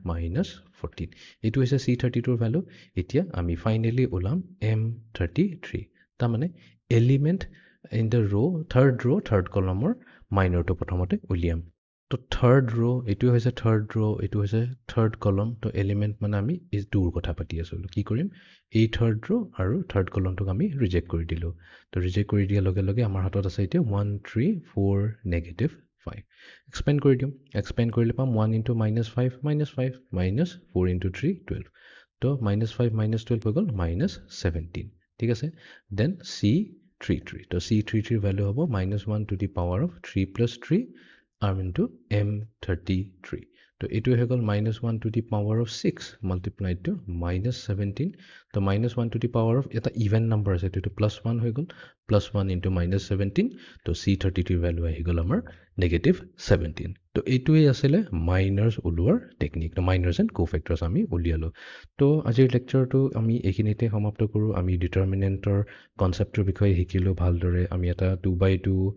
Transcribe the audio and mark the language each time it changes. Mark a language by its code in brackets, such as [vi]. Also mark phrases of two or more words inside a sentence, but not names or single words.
[as] -14 এইটো হৈছে C32ৰ ভ্যালু এতিয়া আমি ফাইনেলি ওলাম M33 তাৰমানে [en] element in the third [as] কলমৰ মাইনৰটো প্ৰথমতে উলিয়াম তো [en] third row' [as] এইটো হৈছে [en] third row' [as] এইটো হৈছে [en] third column [as] তো এলিমেণ্ট মানে আমি এই টুৰ কথা পাতি আছোঁ কি কৰিম এই [en] third row' [as] আৰু [en] third column [as] আমি ৰিজেক্ট কৰি দিলোঁ তো ৰিজেক্ট কৰি দিয়াৰ লগে লগে আমাৰ হাতত আছে এতিয়া 1 3 4 -5 এক্সপেণ্ড কৰি দিওঁ এক্সপেণ্ড কৰিলে পাম 1 × -5 -5 -4 × 3 12 তো -5 -12 হৈ গ'ল -17 ঠিক আছে দেন C33 তো C33 ভ্যালু হ'ব -1 [en] to the power of 3 + 3 into [as] M33 তো এইটো হৈ গ'ল -1 [en] to the power of 6 multiplied to -17 [as] তো -1 [en] to the power of [as] এটা ইভেন নাম্বাৰ আছে এইটো +1 হৈ গ'ল +1 × -17 তো C33 ভ্যালু আহি গ'ল আমাৰ -17 তো এইটোৱেই আছিলে মাইনাৰ্ছ ওলোৱাৰ টেকনিক তো [en] minors and cofactors [as] আমি উলিয়ালোঁ তো আজিৰ লেকচাৰটো আমি এইখিনিতে সমাপ্ত কৰোঁ আমি ডিটাৰমিনেণ্টৰ কনচেপ্টৰ বিষয়ে শিকিলোঁ ভালদৰে আমি এটা 2x2